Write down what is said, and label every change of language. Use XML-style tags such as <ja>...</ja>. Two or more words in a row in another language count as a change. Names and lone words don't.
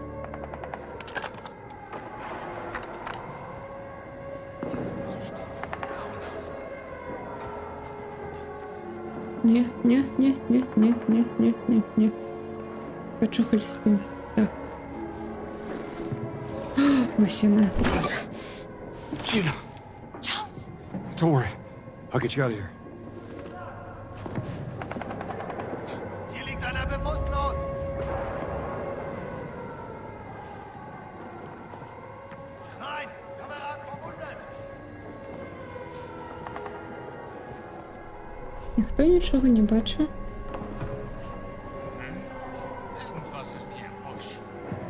<uk>Не. Почухали спину. Так. Ось вона.</uk> <en>Gina! Jones! Don't worry. I'll get you out of here.</en> <de>Hier liegt einer bewusstlos! Nein! Kamerad verwundet!</de> <uk>Ніхто нічого не бачив.</uk> <de>Irgendwas ist hier im Busch.</de>